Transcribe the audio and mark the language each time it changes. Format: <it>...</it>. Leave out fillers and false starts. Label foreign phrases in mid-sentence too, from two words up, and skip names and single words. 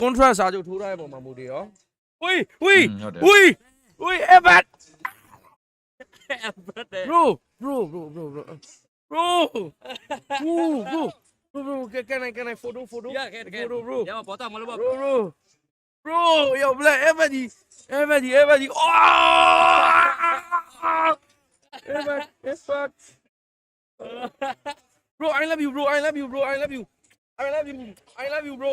<my>contract စာချုပ်ထိုးထားတဲ့ပုံမှာမူတည်ရောဝေးဝေး ဟုတ်တယ် ဝေးဝေး Evan</my> <en>Birthday. bro bro bro bro bro bro bro can I photo Yeah, can. bro</en> <ms>Ya, foto malu bab.</ms> <en>bro yo black Evan oh Evan bro I love you bro I love you bro</en>